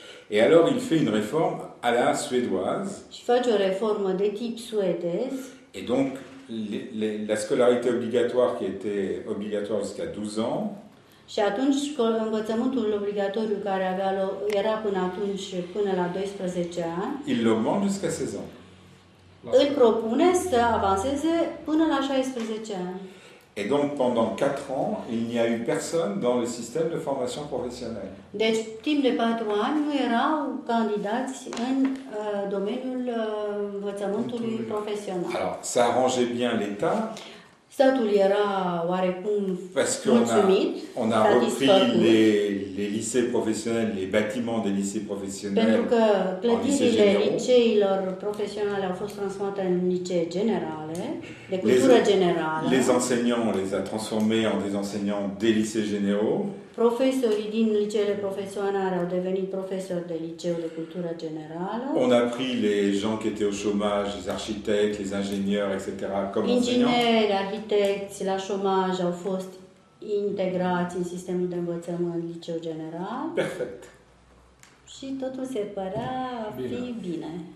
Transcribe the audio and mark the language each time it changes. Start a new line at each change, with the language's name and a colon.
French: Et alors il fait une réforme à la suédoise.
Romanian: Și face o reformă de tip suedez.
French: Et donc la scolarité obligatoire qui était obligatoire jusqu'à 12 ans.
Romanian: Și atunci învățământul obligatoriu care era până atunci până la 12 ani,
French: il l'augmente jusqu'à 16 ans.
Romanian: îl propune să avanseze până la 16 ani.
French: Et donc pendant 4 ans, il n'y a eu personne dans le système de formation professionnelle.
Romanian: Deci timp de 4 ani nu erau candidați în domeniul învățământului profesional.
French: Alors, ça arrangeait bien l'État.
Romanian: Statul era oarecum mulțumit,
French: on a repris les lycées professionnels, les bâtiments des lycées professionnels.
Romanian: Pentru că clădirile liceilor profesionale au fost transformate în licee generale, de cultură generală.
French: Les enseignants, on les a transformés en des enseignants des lycées généraux.
Romanian: Profesorii din liceele profesionale au devenit profesori de liceu de cultură generală.
French: On a pris les gens qui étaient au chômage, les architectes, les ingénieurs, etc. comme enseignants.
Romanian: Ingineri, arhitecți la șomaj au fost integrați în sistemul de învățământ liceu general. Perfect. Și totul se părea a fi bine.